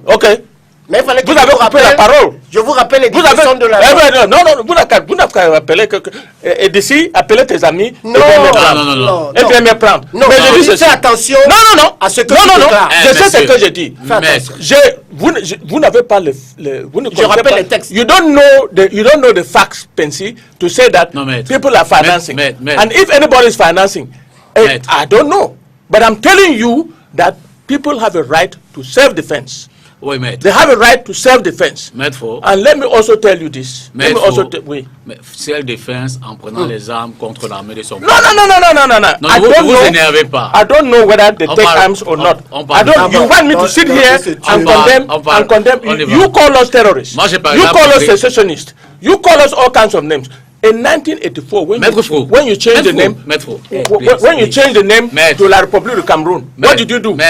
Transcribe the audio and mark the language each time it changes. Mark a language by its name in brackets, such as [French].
[French] Ok. Mais il fallait que vous avez coupé la parole. Je vous rappelle les discussions de la loi. Non, vous n'avez qu'à rappeler que... Et d'ici, appelez tes amis. Non. Et viens me prendre. Non, mais je dis fais attention à ce que tu déclares. Je sais ce que je dis. Vous n'avez pas je rappelle les textes. [English] You don't know the facts, Pensy, to say that people are financing. And if anybody is financing, I don't know. But I'm telling you that people have a right to self-defense. [French] Oui, maître. [English] They have a right to self-defense. [French] Maître. [English] And let me also tell you this. [French] Maître. Oui. Self-defense en prenant les armes contre l'armée de son pays. Non. Ne vous énervez pas. [English] I don't know whether they take arms or not. You want me to sit here and condemn. You call us terrorists. You call us secessionists. You call us all kinds of names. In 1984, when you change the name, when you change the name to La République du Cameroun, what did you do?